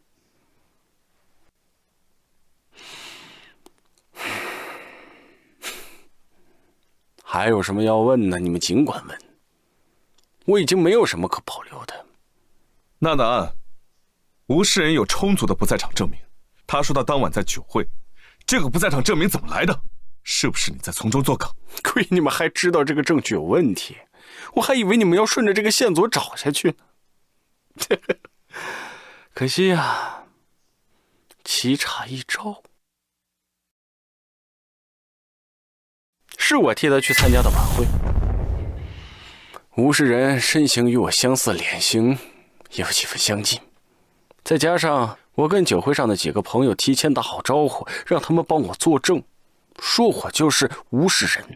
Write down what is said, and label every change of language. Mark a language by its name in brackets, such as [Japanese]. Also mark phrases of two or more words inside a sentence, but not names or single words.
[Chinese] 還有什麼要問呢？你們盡管問，我已經沒有什麼可保留的。娜娜案，吳世仁有充足的不在場證明。他說他當晚在酒會，這個不在場證明怎麼來的？是不是你在從中作梗？虧你們還知道這個證據有問題，我還以為你們要順着這個線索找下去呢。可惜呀，棋差一招。是我替他去參加的晚會，吳世仁身形與我相似，臉型也有幾分相近，再加上我跟酒會上的幾個朋友提前打好招呼，讓他們幫我作證，說我就是吳世仁。